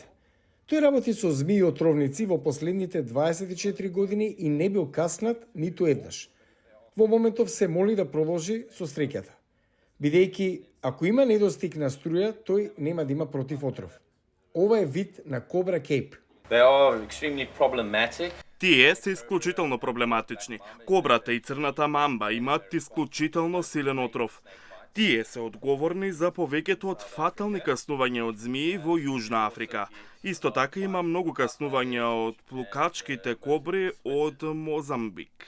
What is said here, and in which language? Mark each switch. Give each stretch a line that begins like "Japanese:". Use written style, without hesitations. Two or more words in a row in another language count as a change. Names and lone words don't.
Macedonian: Тој работи со змии и отровници во последните 24 години и не бил каснат ниту еднаш. Во моментов се моли да продолжи со среќата, бидејќи ако има недостиг на струја, тој нема да има против отров. Ова е вид на кобра кейп.
English: They are extremely problematic.
Macedonian: Тие се исклучително проблематични. Кобрата и црната мамба имаат исклучително силен отров. Тие се одговорни за повеќето од фатални каснувања од змии во Јужна Африка. Исто така има многу каснувања од плукачките кобри од Мозамбик.